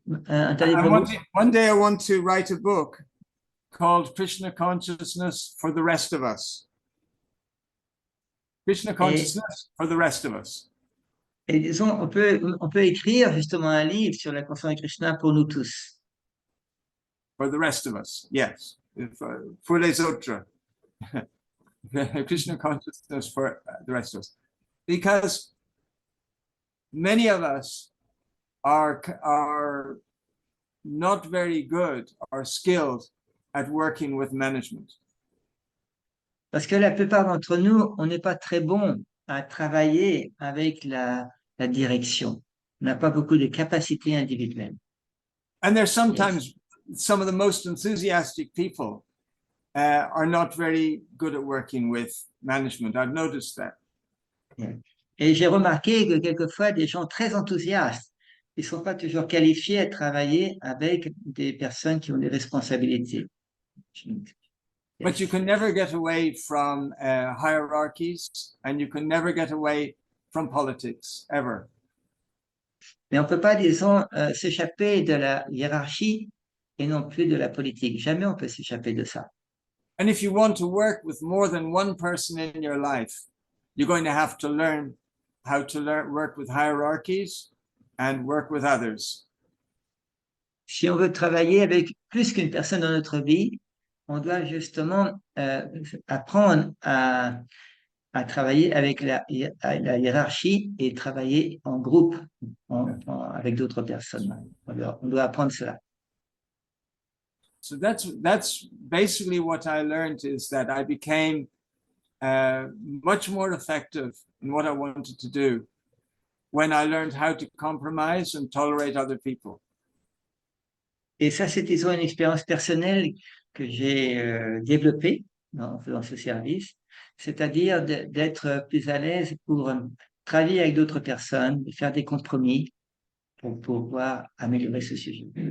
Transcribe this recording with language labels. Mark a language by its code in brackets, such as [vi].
[en] One day I want to write a book called Krishna Consciousness for the Rest of Us. Krishna Consciousness for the Rest of Us. [fr] Et disons, on peut écrire justement un livre sur la conscience de Krishna pour nous tous. For the rest of us, yes. For les autres. [en] Krishna consciousness for the rest of us. Because many of us are not very good or skilled at working with management. [fr] Parce que la plupart d'entre nous, on n'est pas très bon à travailler avec la direction. On n'a pas beaucoup de capacités individuelles. [en] And there's sometimes some of the most enthusiastic people are not very good at working with management. I've noticed that. [fr] Et j'ai remarqué que quelquefois, des gens très enthousiastes, ils ne sont pas toujours qualifiés à travailler avec des personnes qui ont des responsabilités. [en] But you can never get away from hierarchies, and you can never get away from politics, ever. [fr] Mais on ne peut pas, disons, s'échapper de la hiérarchie et non plus de la politique. Jamais on peut s'échapper de ça. [en] And if you want to work with more than one person in your life, you're going to have to learn how to work with hierarchies and work with others. [fr] Si on veut travailler avec plus qu'une personne dans notre vie, on doit justement apprendre à travailler avec la hiérarchie et travailler en groupe avec d'autres personnes. On doit apprendre cela. [en] So that's basically what I learned, is that I became much more effective in what I wanted to do when I learned how to compromise and tolerate other people. [fr] Et ça, c'est disons une expérience personnelle que j'ai développée en faisant ce service, c'est-à-dire d'être plus à l'aise pour travailler avec d'autres personnes, de faire des compromis pour pouvoir améliorer ce sujet.